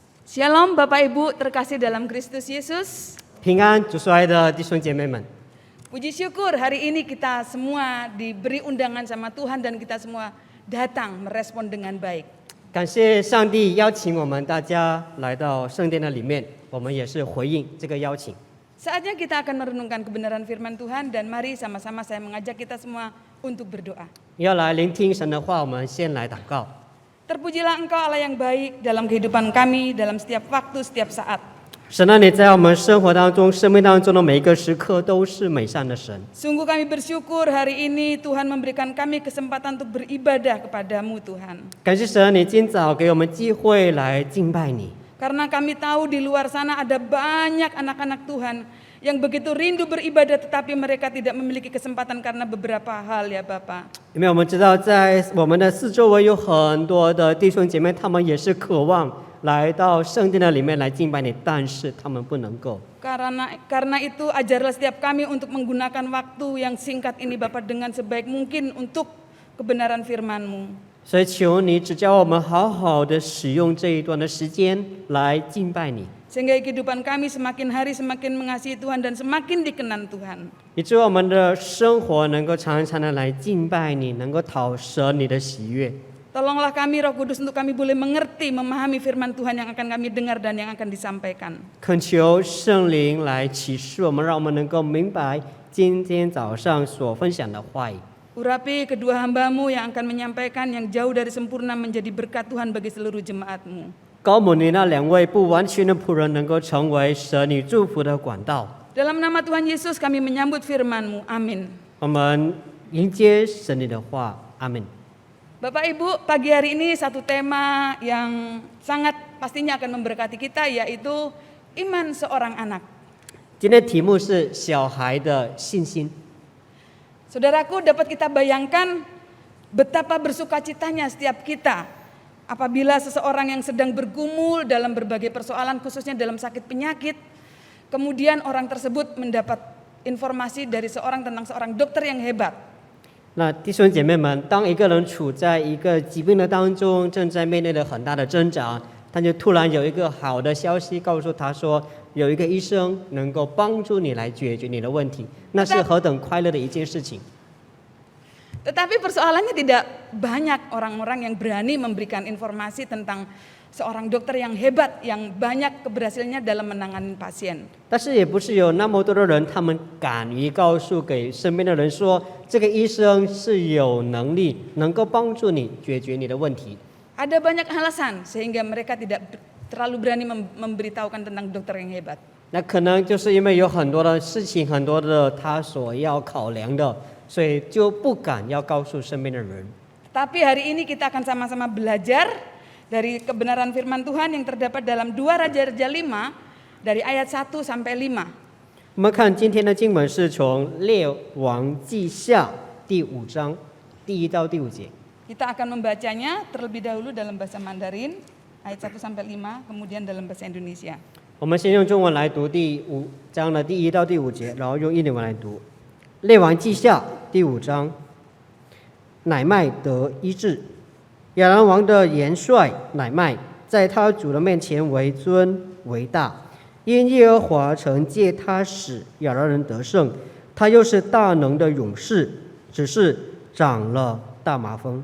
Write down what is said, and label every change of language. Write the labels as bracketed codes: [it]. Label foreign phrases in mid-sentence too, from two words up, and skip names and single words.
[id] Shalom Bapak Ibu terkasih dalam Kristus Yesus. [zh] 平安，主所爱的弟兄姐妹们， [id] Puji syukur hari ini kita semua diberi undangan sama Tuhan dan kita semua datang merespon dengan baik. [zh] 感谢上帝邀请我们大家来到圣殿的里面，我们也是回应这个邀请。 [id] Saatnya kita akan merenungkan kebenaran firman Tuhan dan mari sama-sama saya mengajak kita semua untuk berdoa. [zh] 要来聆听神的话，我们先来祷告。 [id] Terpujilah Engkau Allah yang baik dalam kehidupan kami, dalam setiap waktu, setiap saat. [zh] 神啊，你在我们生活当中、生命当中的每一个时刻都是美善的神。 [id] Sungguh kami bersyukur hari ini Tuhan memberikan kami kesempatan untuk beribadah kepadamu Tuhan. [zh] 感谢神，你今早给我们机会来敬拜你。 [id] Karena kami tahu di luar sana ada banyak anak-anak Tuhan yang begitu rindu beribadah tetapi mereka tidak memiliki kesempatan karena beberapa hal ya Bapak. [zh] 因为我们知道，在我们的四周围有很多的弟兄姐妹，他们也是渴望来到圣殿的里面来敬拜你，但是他们不能够。 [id] Karena itu ajarlah setiap kami untuk menggunakan waktu yang singkat ini Bapak dengan sebaik mungkin untuk kebenaran firman-Mu. [zh] 所以求你指教我们好好的使用这一段的时间来敬拜你， [id] Sehingga kehidupan kami semakin hari semakin mengasihi Tuhan dan semakin dikenan Tuhan. [zh] 以致我们的生活能够常常的来敬拜你，能够讨神你的喜悦。 [id] Tolonglah kami Roh Kudus untuk kami boleh mengerti, memahami firman Tuhan yang akan kami dengar dan yang akan disampaikan. [zh] 恳求圣灵来启示我们，让我们能够明白今天早上所分享的话语。 [id] Urapi kedua hamba-Mu yang akan menyampaikan yang jauh dari sempurna menjadi berkat Tuhan bagi seluruh jemaat-Mu. [zh] 高摩你那两位不完全的仆人能够成为神你祝福的管道。 [id] Dalam nama Tuhan Yesus kami menyambut firman-Mu. Amin. [zh] 我们迎接神你的话，阿门。 [id] Bapak Ibu, pagi hari ini satu tema yang sangat pastinya akan memberkati kita yaitu iman seorang anak. [zh] 今天题目是小孩的信心。 [id] Saudaraku, dapat kita bayangkan betapa bersukacitanya setiap kita apabila seseorang yang sedang bergumul dalam berbagai persoalan khususnya dalam sakit penyakit, kemudian orang tersebut mendapat informasi dari tentang seorang dokter yang hebat. [zh] 那弟兄姐妹们，当一个人处在一个疾病的当中，正在面对着很大的挣扎，他就突然有一个好的消息告诉他说，有一个医生能够帮助你来解决你的问题，那是何等快乐的一件事情。 [id] Tetapi persoalannya tidak banyak orang-orang yang berani memberikan informasi tentang seorang dokter yang hebat, yang banyak keberhasilannya dalam menangani pasien. [zh] 但是也不是有那么多的人，他们敢于告诉给身边的人说，这个医生是有能力能够帮助你解决你的问题。 [id] Ada banyak alasan sehingga mereka tidak terlalu berani memberitahukan tentang dokter yang hebat. [zh] 那可能就是因为有很多的事情，很多的他所要考量的，所以就不敢要告诉身边的人。 [id] Tapi hari ini kita akan sama-sama belajar dari kebenaran firman Tuhan yang terdapat dalam 2 Raja-Raja 5 dari ayat 1 sampai 5. [zh] 我们看今天的经文是从列王记下第5章第1到第5节。 [id] Kita akan membacanya terlebih dahulu dalam bahasa Mandarin ayat 1 sampai 5, kemudian dalam bahasa Indonesia. [zh] 我们先用中文来读第5章的第1到第5节，然后用印尼文来读。列王记下第5章，乃麦得医治。亚兰王的元帅乃麦，在他主的面前为尊为大，因耶和华曾借他使亚兰人得胜，他又是大能的勇士，只是长了大麻风。